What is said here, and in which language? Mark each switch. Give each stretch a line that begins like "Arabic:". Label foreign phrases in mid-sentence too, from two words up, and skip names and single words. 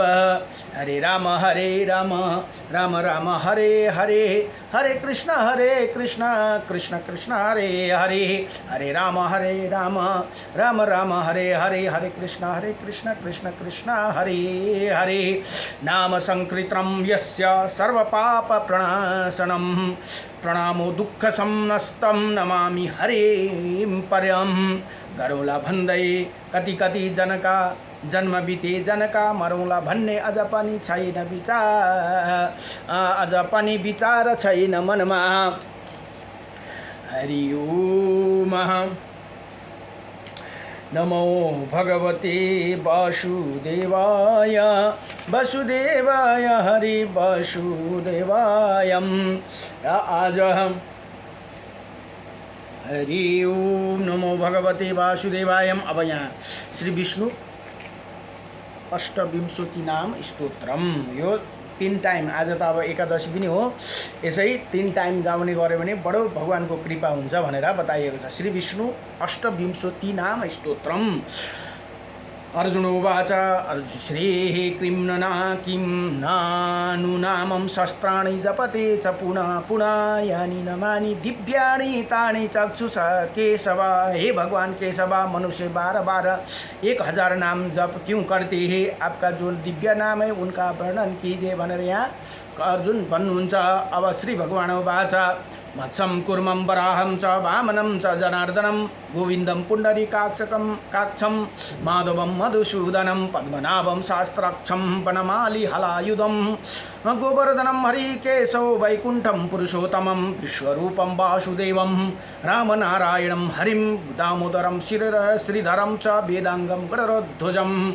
Sanskrit: हरे राम राम राम हरे हरे हरे कृष्ण कृष्ण कृष्ण हरे हरे हरे राम राम राम हरे हरे हरे कृष्ण कृष्ण कृष्ण हरे हरे। नाम संकीर्तनं यस्य सर्वपाप प्रणाशनं प्रणामो दुःख समस्तं नमामि हरिं परं।
Nepali: गरुला भन्दै कति कति जनका जन्म बिते जनका मरौँला भन्ने अझ पनि छैन विचार, अझ पनि विचार छैन मनमा।
Sanskrit: हरि ओम। नमो भगवते वासुदेवाय, वसुदेवाय हरि वसुदेवाय। आज हरि ओम नमो भगवते वासुदेवाय।
Nepali: अब यहाँ श्री विष्णु अष्टविंशति नाम स्तोत्रम, यो 3 टाइम, आज त अब एकादशी पनि हो, यसै 3 टाइम गाउने गऱ्यो भने बडो भगवानको कृपा हुन्छ भनेर बताइएको छ।
Sanskrit: श्री विष्णु अष्टविंशति नाम स्तोत्रम। अर्जुन उवाच श्रीः कृम्णना किं नानुनामं शस्त्राणि जपते च पुनः पुनः यानि नमानि दिव्यानि तानि चक्षुषा केशव।
Hindi: हे भगवान केशव, मनुष्य बार बार 1000 नाम जप क्यों करते हैं? आपका जो दिव्य नाम है उनका वर्णन कीजिए
Nepali: भनेर यहाँ अर्जुन भन्नुहुन्छ।
Sanskrit: अब श्री भगवान उवाच मत्सं कुर्मं वराहं च वामनं च जनार्दनं गोविन्दं पुण्डरीकाक्षं माधवं मधुसूदनं पद्मनाभं शास्त्राक्षं वनमाली हलायुधं गोवर्धनं हरिकेशव वैकुण्ठं पुरुषोत्तमं विश्वरूपं वासुदेवं रामनारायणं हरिं दामोदरं श्रीधरं च वेदांगं गरुडध्वजं